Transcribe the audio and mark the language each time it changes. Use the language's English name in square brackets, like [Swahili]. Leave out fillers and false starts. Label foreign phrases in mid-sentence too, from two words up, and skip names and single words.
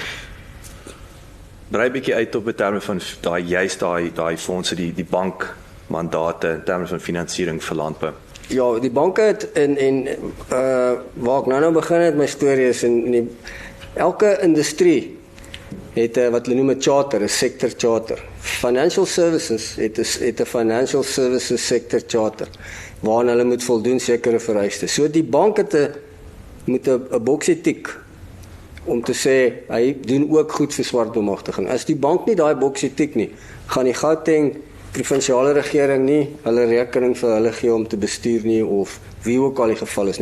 [Afrikaans] Brei bietjie uit op in terme van daai fondse, die bankmandate in terme van finansiering vir landbou. Ja, die banke het waar ek nou begin het my storie is elke industrie het wat hulle noem 'n charter, 'n [English] sector charter. Financial services [Afrikaans] het 'n [English] financial services sector charter [Afrikaans] waaraan hulle moet voldoen sekere vereistes. So die bank moet 'n boksie tik om te sê hy doen ook goed vir swart bemagtiging. As die bank nie daai boksie tik nie, gaan die Gauteng provinsiale regering nie hulle rekening vir hulle gee om te bestuur nie of wie ook al die geval is nie.